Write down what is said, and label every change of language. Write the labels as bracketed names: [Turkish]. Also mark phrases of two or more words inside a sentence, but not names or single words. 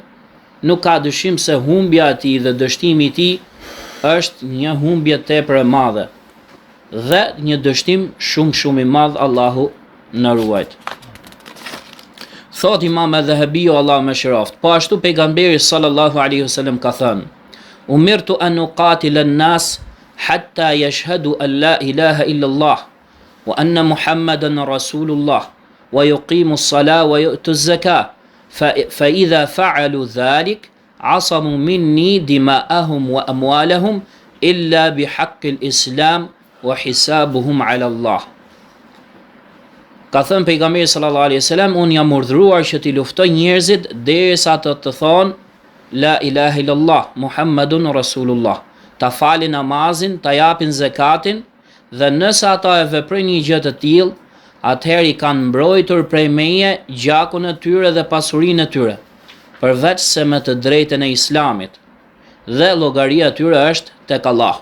[Albanian] Nuk ka dyshim se humbja e tij dhe dështimi i tij është një humbje tepër e madhe dhe një dështim shumë i madh, Allahu na ruajt. Thot Imam Adh-Dhahabiu, Allahu më shëroft, po ashtu pejgamberi [Arabic] صلى الله عليه وسلم [Albanian] ka thënë: [Arabic] "أمرت أن أقاتل الناس حتى يشهدوا أن لا إله إلا الله وأن محمدا رسول الله ويقيموا الصلاة ويؤتوا الزكاة فإذا فعلوا ذلك عصموا مني دماءهم وأموالهم إلا بحق الإسلام وحسابهم على الله." [Albanian] Ka thënë pejgamberi [Arabic] صلى الله عليه وسلم, [Albanian] unë jam urdhëruar që t'i luftoj njerëzit derisa të thonë [Arabic] لا إله إلا الله محمد رسول الله, [Albanian] ta falin namazin, ta japin zakatin, dhe nëse ata e veprojnë një gjë të tillë, atëherë i kanë mbrojtur prej meje gjakun e tyre dhe pasurinë e tyre, përveç se me të drejtën e Islamit, dhe llogaria e tyre është tek Allahu.